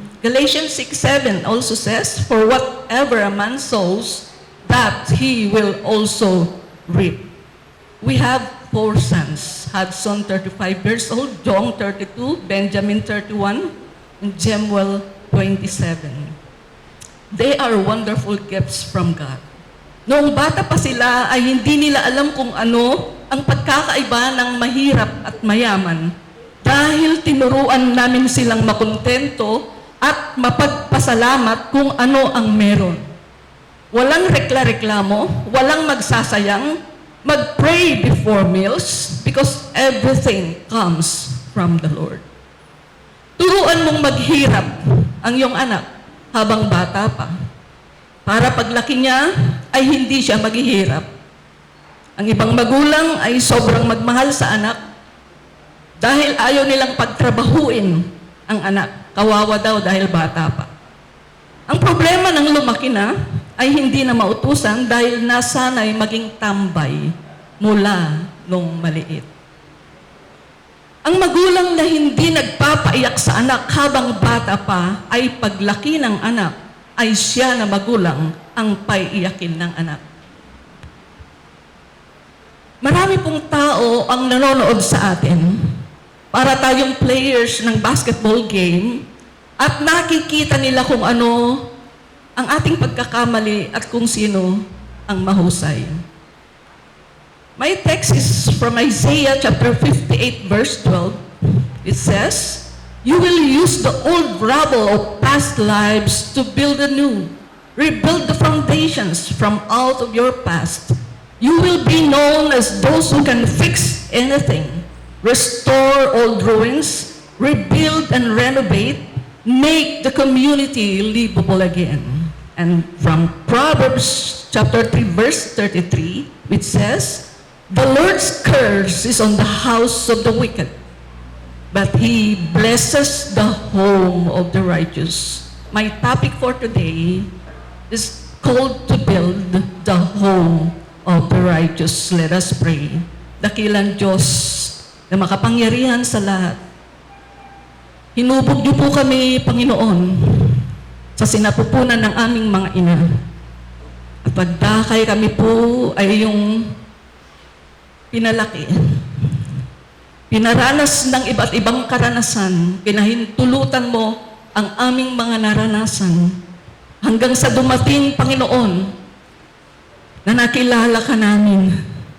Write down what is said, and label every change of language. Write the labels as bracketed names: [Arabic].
[English] Galatians 6:7 also says, "For whatever a man sows, that he will also reap." We have 4 sons. Hudson, 35 years old, John, 32, Benjamin, 31, and Jemuel, 27. They are wonderful gifts from God. [Filipino] Noong bata pa sila ay hindi nila alam kung ano ang pagkakaiba ng mahirap at mayaman dahil tinuruan namin silang makontento at mapagpasalamat kung ano ang meron. Walang rekla-reklamo, walang magsasayang, mag-pray [English] before meals because everything comes from the Lord. [Filipino] Turuan mong maghirap ang iyong anak habang bata pa, para paglaki niya ay hindi siya maghihirap. Ang ibang magulang ay sobrang magmahal sa anak dahil ayaw nilang pagtrabahuin ang anak. Kawawa daw dahil bata pa. Ang problema ng lumaki na ay hindi na mautusan dahil nasanay maging tambay mula nung maliit. Ang magulang na hindi nagpapaiyak sa anak habang bata pa ay paglaki ng anak ay siya na magulang ang paiiyakin ng anak. Marami pong tao ang nanonood sa atin para tayong players ng basketball game at nakikita nila kung ano ang ating pagkakamali at kung sino ang mahusay. [English] My text is from Isaiah chapter 58 verse 12. It says, "You will use the old rubble of past lives to build anew. Rebuild the foundations from out of your past. You will be known as those who can fix anything, restore old ruins, rebuild and renovate, make the community livable again." And from Proverbs chapter 3 verse 33, which says, "The Lord's curse is on the house of the wicked, but He blesses the home of the righteous." My topic for today is called to build the home of the righteous. Let us pray. [Filipino] Dakilang Diyos na makapangyarihan sa lahat, hinubog niyo po kami, Panginoon, sa sinapupunan ng aming mga ina. At pagdakay kami po ay yung pinalaki, pinaranas ng iba't ibang karanasan, pinahintulutan mo ang aming mga naranasan hanggang sa dumating, Panginoon, na nakilala ka namin.